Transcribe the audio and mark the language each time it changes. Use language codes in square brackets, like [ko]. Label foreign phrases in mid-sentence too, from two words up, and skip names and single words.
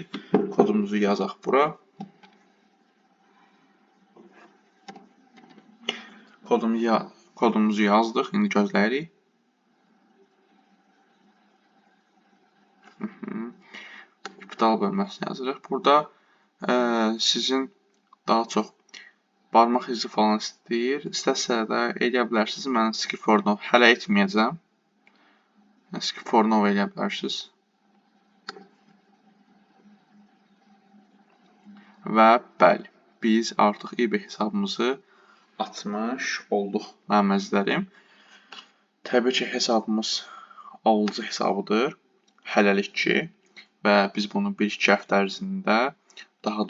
[az] Kodumuzu yazaq bura. Kodumuzu yazdıq. İndi gözləyirik. İptal bölməsini yazırıq. Burada sizin daha çox barmaq izi falan istəyir. İstəsə də eləyə bilərsiniz. Mən [en] skip for now [az] hələ etməyəcəm. [en] Skip for now [az] eləyə bilərsiniz. Və bəli, biz artıq eBay hesabımızı açmış olduq mənim əzizlərim. Təbii ki, hesabımız alıcı hesabıdır, hələlik ki, və biz bunu 1-2 həftə ərzində, daha